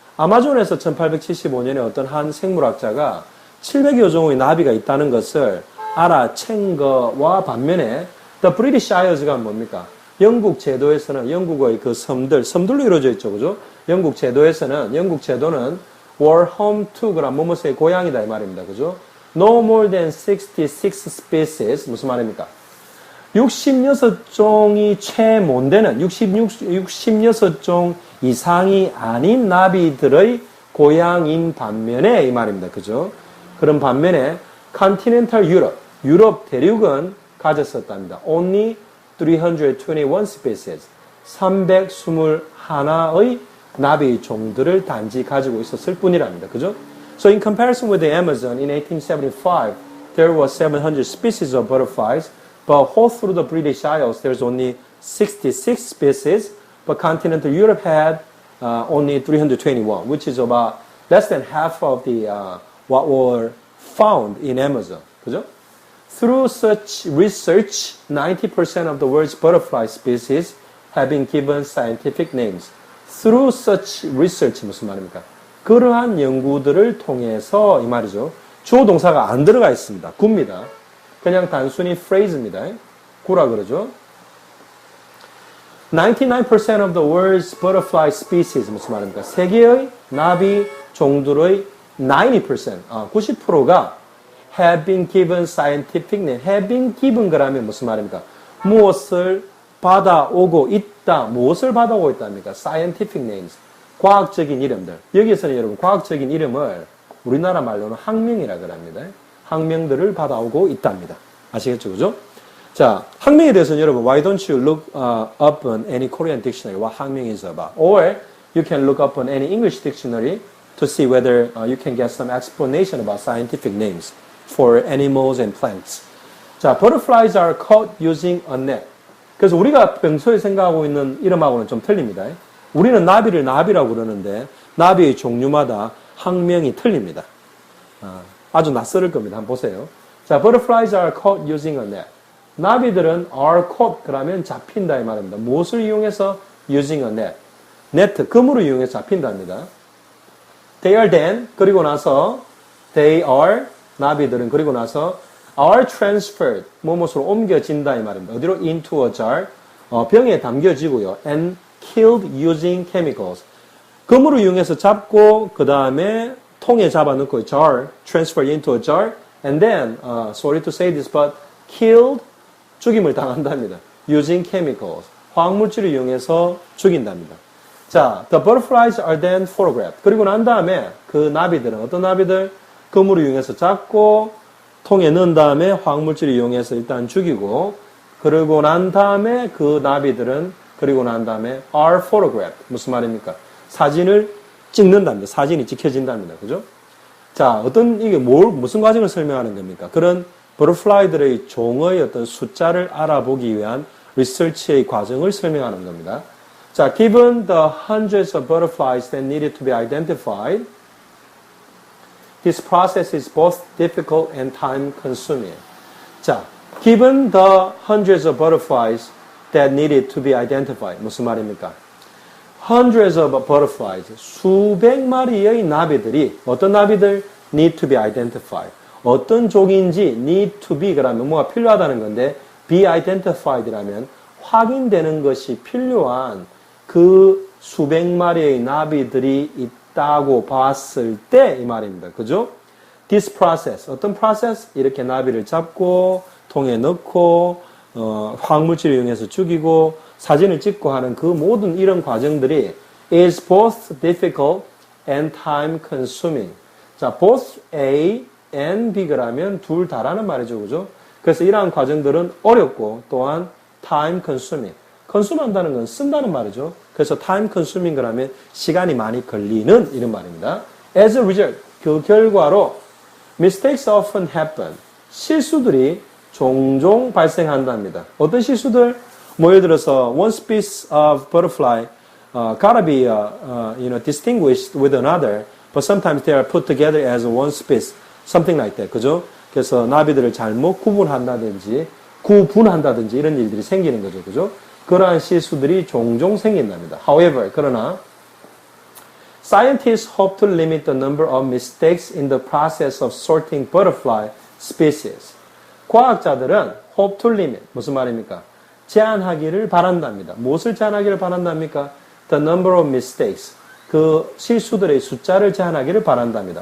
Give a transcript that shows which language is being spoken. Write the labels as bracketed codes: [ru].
[ko] 아마존에서 1875년에 어떤 한 생물학자가 700여 종의 나비가 있다는 것을 알아챈 거와 반면에 The British Isles가 뭡니까? 영국 제도에서는 영국의 그 섬들로 이루어져 있죠. 그죠? 영국 제도는 [en] were home to [ko] 그런 뭐뭐의 고향이다 이 말입니다. 그죠? [en] No more than 66 species [ko] 무슨 말입니까? 66종이 채 못 되는 66종 이상이 아닌 나비들의 고향인 반면에 이 말입니다. 그죠? 그런 반면에 continental 유럽 대륙은 가졌었답니다. [en] Only 321 species. [ko] 321의 나비 종들을 단지 가지고 있었을 뿐이랍니다. 그죠? [en] So in comparison with the Amazon in 1875, there were 700 species of butterflies, but all through the British Isles, there's only 66 species, but continental Europe had only 321, which is about less than half of the what were found in Amazon. [ko] 그죠? [en] Through such research, 90% of the world's butterfly species have been given scientific names. Through such research [ko] 무슨 말입니까? 그러한 연구들을 통해서 이 말이죠. 주어 동사가 안 들어가 있습니다. 굽니다. 그냥 단순히 phrase입니다. 구라 그러죠. [en] 99% of the world's butterfly species [ko] 무슨 말입니까? 세계의 나비 종들의 90%가 [en] have been given scientific name. have been given [ko] 그러면 무슨 말입니까? 무엇을 받아오고 있다. 무엇을 받아오고 있답니까? [en] scientific names. [ko] 과학적인 이름들. 여기에서는 여러분 과학적인 이름을 우리나라 말로는 학명이라 그럽니다. 학명들을 받아오고 있답니다. 아시겠죠? 그죠? 자, 학명에 대해서는 여러분 [en] why don't you look up on any Korean dictionary what 학명 is about? Or you can look up on any English dictionary to see whether you can get some explanation about scientific names for animals and plants. 자, butterflies are caught using a net. [ko] 그래서 우리가 평소에 생각하고 있는 이름하고는 좀 틀립니다. 우리는 나비를 나비라고 그러는데 나비의 종류마다 학명이 틀립니다. 아주 낯설을 겁니다. 한번 보세요. 자, [en] butterflies are caught using a net. [ko] 나비들은 [en] are caught [ko] 그러면 잡힌다 이 말입니다. 무엇을 이용해서 [en] using a net? [ko] 네트, 그물을 이용해서 잡힌답니다. [en] They are then, [ko] 그리고 나서 [en] they are, [ko] 나비들은 그리고 나서 [en] are transferred, [ko] 무엇으로 옮겨진다 이 말입니다. 어디로? [en] into a jar, [ko] 병에 담겨지고요. [en] and killed using chemicals. [ko] 그물을 이용해서 잡고 그 다음에 통에 잡아넣고 jar, [en] transfer into a jar, and then, sorry to say this, but killed, [ko] 죽임을 당한답니다. [en] using chemicals, [ko] 화학물질을 이용해서 죽인답니다. [en] 자, the butterflies are then photographed. [ko] 그리고 난 다음에 그 나비들은 어떤 나비들? 그물을 이용해서 잡고 통에 넣은 다음에 화학물질을 이용해서 일단 죽이고 그러고 난 다음에 그 나비들은 그리고 난 다음에 [en] are photographed. [ko] 무슨 말입니까? 사진을 찍는답니다. 사진이 찍혀진답니다. 그죠? 자, 이게 무슨 과정을 설명하는 겁니까? 그런 버터플라이들의 종의 어떤 숫자를 알아보기 위한 리서치의 과정을 설명하는 겁니다. [en] 자, given the hundreds of butterflies that needed to be identified, this process is both difficult and time consuming. 자, given the hundreds of butterflies that needed to be identified. [ko] 무슨 말입니까? [en] Hundreds of butterflies, [ko] 수백 마리의 나비들이, 어떤 나비들? [en] Need to be identified. [ko] 어떤 종인지 [en] need to be [ko] 그러면 뭐가 필요하다는 건데 be identified라면 확인되는 것이 필요한 그 수백 마리의 나비들이 있다고 봤을 때 이 말입니다. [en] 그죠? This process, 어떤 process? [ko] 이렇게 나비를 잡고 통에 넣고 화학물질을 이용해서 죽이고 사진을 찍고 하는 그 모든 이런 과정들이 [en] is both difficult and time consuming. [ko] 자, both A and B라면 둘 다라는 말이죠. 그죠? 그래서 이러한 과정들은 어렵고 또한 time consuming. consume 한다는 건 쓴다는 말이죠. 그래서 time consuming 그러면 시간이 많이 걸리는 이런 말입니다. [en] As a result, [ko] 그 결과로 [en] mistakes often happen. [ko] 실수들이 종종 발생한답니다. 어떤 실수들? 뭐 예를 들어서 [en] one species of butterfly gotta be distinguished with another, but sometimes they are put together as one species, something like that. [ko] 그죠? 그래서 나비들을 잘못 구분한다든지 구분한다든지 이런 일들이 생기는 거죠. 그죠? 그러한 실수들이 종종 생긴답니다. [en] However, [ko] 그러나 [en] scientists hope to limit the number of mistakes in the process of sorting butterfly species. [ko] 과학자들은 [en] hope to limit, [ko] 무슨 말입니까? 제한하기를 바란답니다. 무엇을 제한하기를 바란답니까? [en] The number of mistakes. [ko] 그 실수들의 숫자를 제한하기를 바란답니다.